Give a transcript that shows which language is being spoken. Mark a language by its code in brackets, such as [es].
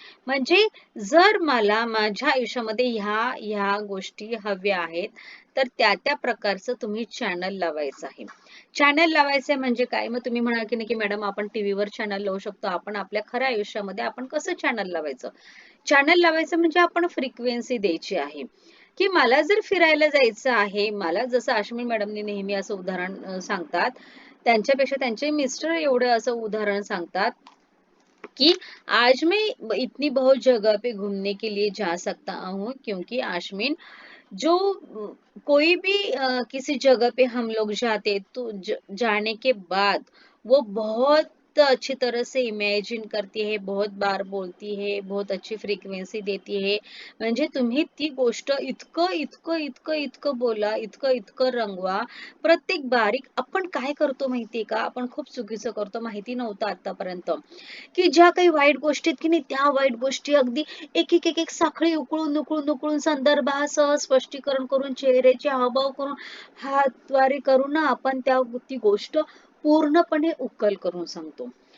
[mr] म्हणजे जर मला माझ्या आयुष्यामध्ये ह्या गोष्टी हव्या आहेत, तर त्या प्रकारचं तुम्ही चॅनल लावायचं आहे. चॅनल लावायचं म्हणजे काय? मग तुम्ही म्हणाल की नाही की मॅडम आपण टीव्हीवर चॅनल लावू शकतो. आपण आपल्या खऱ्या आयुष्यामध्ये आपण कसं चॅनल लावायचं? चॅनल लावायचं म्हणजे आपण फ्रिक्वेन्सी द्यायची आहे. की मला जर फिरायला जायचं आहे, मला जसं अश्विनी मॅडमनी नेहमी असं उदाहरण सांगतात, [hi] त्यांच्यापेक्षा त्यांचे मिस्टर एवढं असं उदाहरण सांगतात, कि आज मैं इतनी बहुत जगह पे घूमने के लिए जा सकता हूँ क्योंकि आशमीन जो कोई भी किसी जगह पे हम लोग जाते तो जाने के बाद वो बहुत अच्छी तरह से इमेजिन करती है, बहुत बार बोलती है, बहुत अच्छी फ्रिक्वेन्सी देती है. [mr] म्हणजे तुम्ही ती गोष्ट इतकं इतकं इतकं इतकं बोला, इतकं इतकं रंगवा, प्रत्येक बारीक आपण काय करतो माहितीये का? आपण खूप चुकीचं करतो, माहिती नव्हतं आतापर्यंत. की ज्या काही वाईट गोष्टी आहेत की नाही त्या वाईट गोष्टी अगदी एक साखळी उकळून उकळून उकळून संदर्भासह स्पष्टीकरण करून चेहऱ्याचे हावभाव करून हातवारे करून ना आपण ती गोष्ट पूर्णपणे उकल करून सांगतो.